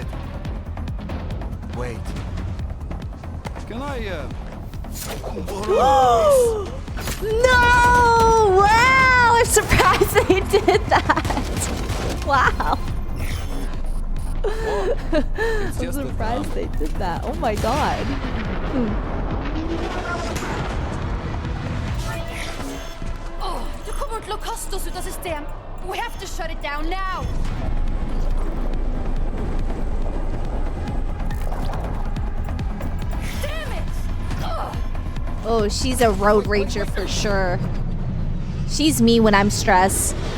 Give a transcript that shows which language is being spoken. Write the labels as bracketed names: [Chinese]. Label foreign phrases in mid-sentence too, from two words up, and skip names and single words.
[English] Wait. Can I, No! Wow! I'm surprised they did that. Wow. I'm surprised they did that. Oh my god. [Norwegian] Oh, du kommer til å kaste oss ut av system. [English] We have to shut it down now. Damn it! Ugh. Oh, she's a road rager for sure. She's me when I'm stressed.